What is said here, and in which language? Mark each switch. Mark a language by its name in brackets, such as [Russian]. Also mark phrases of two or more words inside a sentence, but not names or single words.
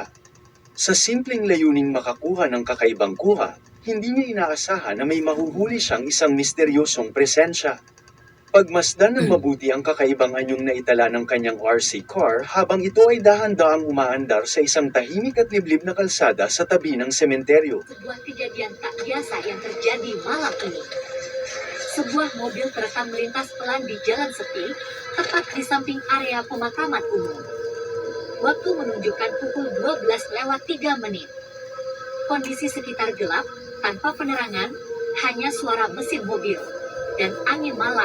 [Filipino] Sa simpleng layuning makakuha ng kakaibang kuha, hindi niya inaasahan na may mahuhuli siyang isang misteryosong presensya. Pagmasdan ng mabuti ang kakaibang anyong naitala ng kanyang RC car habang ito ay dahan-daang umaandar sa isang tahimik at liblib na kalsada sa tabi ng sementeryo. [Indonesian] Sebuah kejadian tak biasa yang terjadi malam ini. Sebuah mobil terekam melintas pelan di jalan sepi, tepat di samping area pemakaman umum. Waktu menunjukkan pukul 12:03. Kondisi sekitar gelap, tanpa penerangan, hanya suara mesin mobil dan angin malam.